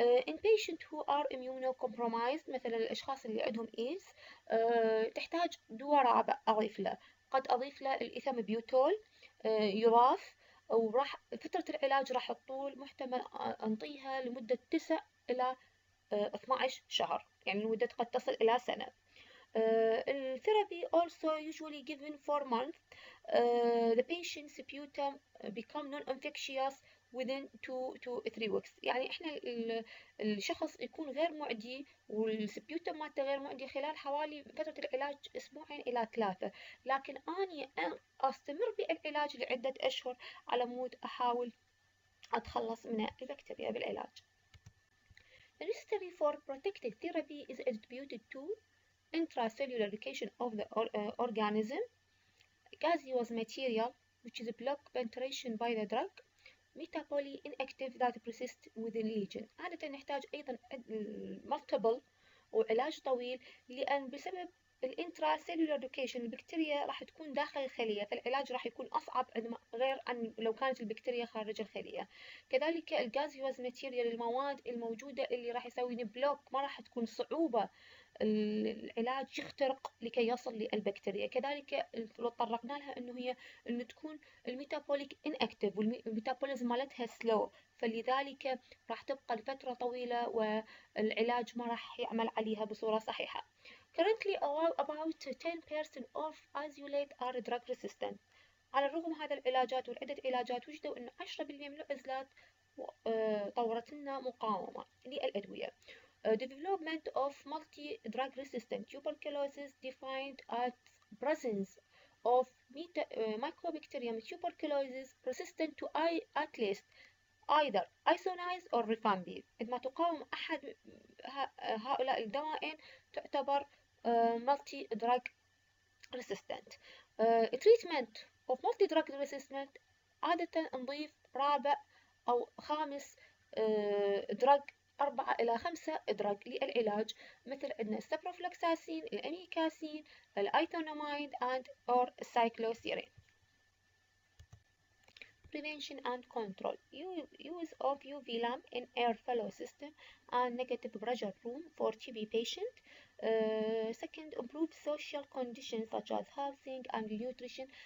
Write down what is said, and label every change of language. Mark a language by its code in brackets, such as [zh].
[en] in patient who are immunocompromised [ar] مثلا الأشخاص اللي عندهم إيدز تحتاج دواء رابع أضيف له، قد أضيف له الإيثامبيوتول يضاف، وراح فترة العلاج راح تطول، محتمل أنطيها لمدة 9 إلى 12 شهر، يعني المدة قد تصل إلى سنة. [en] Therapy also usually given for months. The patient's sputum become non-infectious within 2 to 3 weeks. [ar] يعني احنا الشخص يكون غير معدي والسبيوتم مالته غير معدي خلال حوالي فترة العلاج 2 إلى 3، لكن أني أستمر بالعلاج لعدة أشهر على مود أحاول أتخلص من البكتيريا بالعلاج. [en] The necessary for protective therapy is attributed to intracellular replication of the organism, gaseous material which is block penetration by the drug, metabolic inactive that persist within lesion. [ar] عادة نحتاج أيضا multiple وعلاج طويل، لأن بسبب الانتراسيلولار ريبليكيشن البكتيريا راح تكون داخل الخلية، فالعلاج راح يكون أصعب غير عن لو كانت البكتيريا خارج الخلية. كذلك الجازيوز ماتيريال، المواد الموجودة اللي راح يسوي بلوك، ما راح تكون صعوبة العلاج يخترق لكي يصل للبكتيريا. كذلك لو تطرقنا لها انه هي انه تكون الميتابوليك انأكتيف والميتابوليزم مالتها سلو، فلذلك راح تبقى لفترة طويلة والعلاج ما راح يعمل عليها بصورة صحيحة. [en] Currently about 10% of isolate are drug resistant. [ar] على الرغم من هذا العلاجات والعدة علاجات وجدوا انه 10% من العزلات طورت لنا مقاومة للأدوية. [en] Development of multi-drug resistant tuberculosis defined as presence of Mycobacterium tuberculosis resistant to at least either isoniazid or rifampicin. [ar] عندما تقاوم أحد هؤلاء الدوائين تعتبر multi-drug resistant. [en] Treatment of multi-drug resistant [ar] عادة نضيف رابع أو خامس drug 4 إلى 5 دراج للعلاج، مثل عندنا السبروفلوكساسين، الأميكاسين، الأيثوناميد [en] and or cycloserine. Prevention and control: use of UV lamp in airflow system and negative pressure room for TB patient. Second, improve social conditions such as housing and nutrition.